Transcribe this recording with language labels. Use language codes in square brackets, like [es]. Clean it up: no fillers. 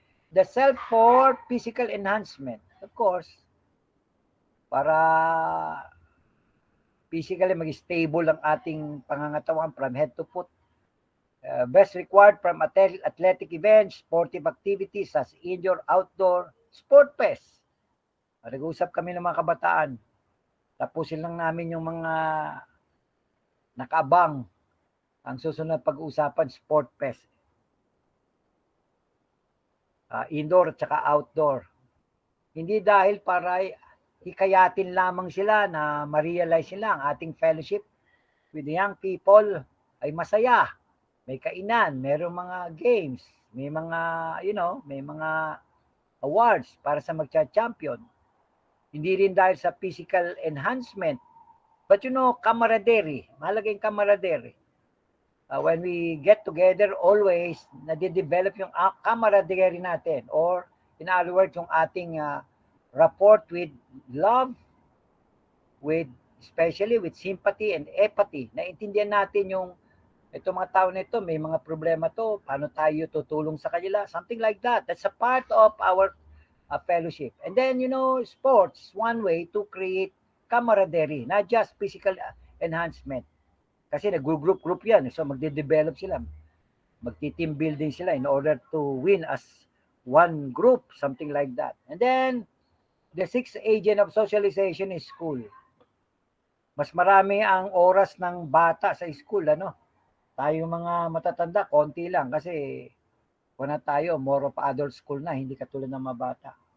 [en] The self for physical enhancement. Of course, [tl] para physically mag-stable ang ating pangangatawan [en] from head to foot. Best required from athletic events, sportive activities as indoor, outdoor, sport fest. [tl] Nag-usap kami ng mga kabataan. Tapusin lang namin yung mga nakaabang. Ang susunod pag-uusapan, sport fest. Indoor at saka outdoor. Hindi dahil para hikayatin lamang sila na ma-realize nila ang ating [en] fellowship with the young people [tl] ay masaya. May kainan, mayroong mga games, may mga, may mga awards para sa magcha-champion. Hindi rin dahil sa physical enhancement, but camaraderie. Mahalaga yung camaraderie. [en] When we get together, always [tl] nade-develop yung camaraderie natin, [en] or in other words, [tl] yung ating [en] rapport with love, especially with sympathy and empathy. [tl] Naintindihan natin yung itong mga tao na ito, may mga problema to, paano tayo tutulong sa kanila, [en] something like that. That's a part of our fellowship. And then, sports, one way to create camaraderie, not just physical enhancement. [tl] Kasi nag-group yan. So, magde-develop sila. Magti-team building sila [en] in order to win as one group, something like that. And then, the sixth agent of socialization is school. [tl] Mas marami ang oras ng bata sa school, Tayo mga matatanda, konti lang kasi wala tayo, [en] more of adult school [tl] na, hindi katulad ng mga bata.